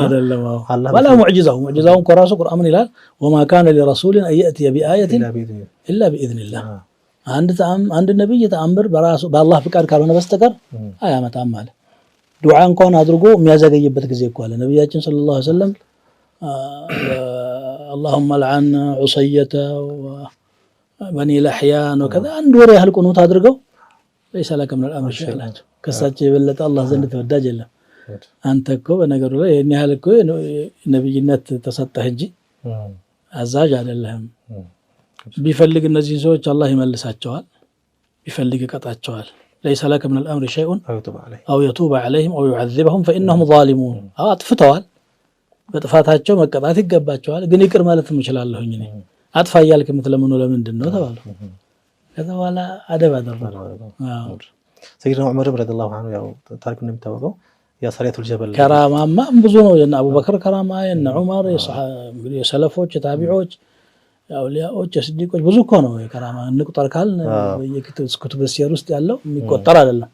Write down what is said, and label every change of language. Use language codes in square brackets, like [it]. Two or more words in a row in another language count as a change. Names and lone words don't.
[am] አይደለም። ወላ ሙዕጂዛውን ኮራሱ ቁርአን ይላል [ar] وما كان لرسول أن يأتي بآية إلا بإذن الله። [am] አንድ ነብይ ተአምር በራሱ በአላህ ፍቃድ ካልሆነ በስተቀር አያመጣም ማለት። ዱዓ እንኳን አድርጎ የሚያዘገይበት ጊዜ እኮ አለ። ነብያችን [ar] صلى الله عليه وسلم اللهم لعن عصية وبني لحيان وكذا [am] አንድ ወር ያህል ቁኑት አድርገው [ar] ليس لك من الامر شيء [am] አላቸው። ከሳቸው የበለጠ አላህ ዘንድ ተወዳጅ የለም። አንተ እኮ በነገሩ ላይ ይሄን ያህል እኮ ነብይነት ተሰጠህ እንጂ አዛዥ አይደለህም። ቢፈልግ እነዚህ ሰዎች አላህ ይመልሳቸዋል፣ ቢፈልግ ይቀጣቸዋል። [ar] ليس لك من الامر شيء او يتوب عليهم او يعذبهم فانهم ظالمون። [am] አጥፍተዋል፣ በጥፋታቸው መቀጣት ይገባቸዋል። ግን ይቅር ማለት እንችላለሁኝ እኔ አጥፋ እያልክ የምትለምነው ለምንድን ነው ተባሉ። ከዛ በኋላ አደብ አደረጉ። ሰይድና ዑመር [ar] رضي الله عنه [am] ያው ታሪኩ እንደሚታወቀው የሰሪያቱል ጀበል ከራማማ ብዙ ነው። የነ አቡበከር ከራማ፣ የነ ዑመር፣ የሰለፎች፣ የታቢዖች፣ የአውሊያዎች፣ የስዲቆች ብዙ እኮ ነው የከራማ። እንቁጠር ካል በየክቱብ ሲር ውስጥ ያለው የሚቆጠር አይደለም።